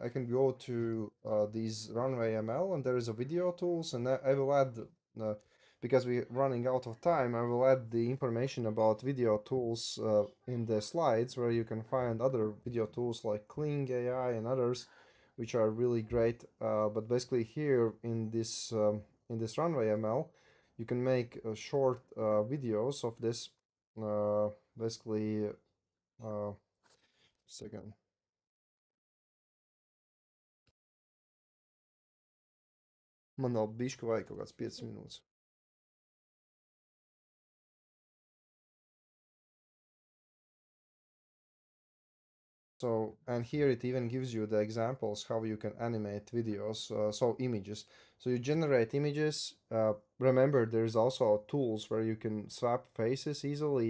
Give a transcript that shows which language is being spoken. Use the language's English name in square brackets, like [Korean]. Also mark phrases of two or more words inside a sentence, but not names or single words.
[English] I can go to these RunwayML and there is a video tools and I will add, because we're running out of time, I will add the information about video tools in the slides where you can find other video tools like Kling AI and others, which are really great. But basically here in this RunwayML, you can make short videos of this basically, second. [Latvian] Man vēl bišķi vajag kaut kāds 5 minūtes. [English] So, and here it even gives you the examples how you can animate videos, so images. So you generate images. Remember, there's also tools where you can swap faces easily.